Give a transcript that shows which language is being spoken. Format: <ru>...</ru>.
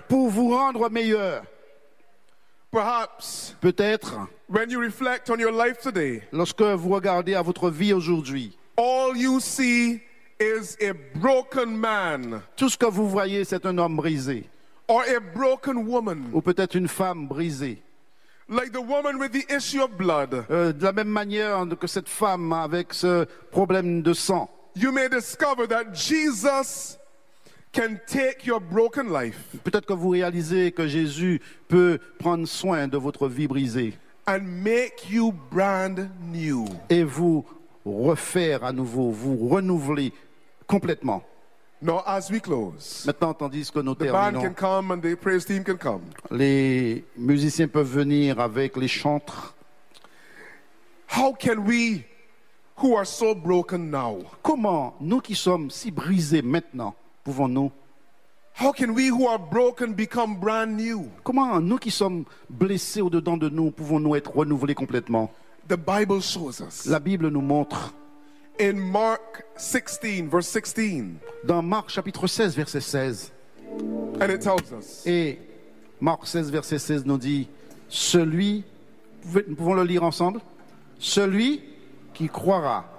<fr>pour vous rendre meilleur.</fr> <en>Perhaps,</en> <fr>peut-être,</fr> <en>when you reflect on your life today,</en> <fr>lorsque vous regardez à votre vie aujourd'hui,</fr> <en>all you see is a broken man,</en> <fr>tout ce que vous voyez, c'est un homme brisé,</fr> <en>or a broken woman,</en> <fr>ou peut-être une femme brisée,</fr> <en>like the woman with the issue of blood,</en> <fr>de la même manière que cette femme avec ce problème de sang.</fr> <en>You may discover that Jesus can take your broken life.</en> <fr>Peut-être que vous réalisez que Jésus peut prendre soin de votre vie brisée.</fr> <en>And make you brand new.</en> <fr>Et vous refaire à nouveau, vous renouveler complètement.</fr> <en>Now, as we close.</en> <fr>Maintenant, tandis que nous</fr> <en>the</en> <fr>terminons.</fr> <en>The band can come and the praise team can come.</en> <fr>Les musiciens peuvent venir avec les chantres.</fr> <en>How can we, who are so broken now?</en> <fr>Comment nous qui sommes si brisés maintenant? Pouvons-nous?</fr> <en>How can we who are broken become brand new?</en> <fr>Comment nous qui sommes blessés au-dedans de nous pouvons-nous être renouvelés complètement?</fr> <en>The Bible shows us.</en> <fr>La Bible nous montre.</fr> <en>In Mark 16, verse 16.</en> <fr>Dans Marc chapitre 16, verset 16.</fr> <en>And it tells us.</en> <fr>Et Marc 16, verset 16 nous dit, celui, nous pouvons le lire ensemble, celui qui croira</fr>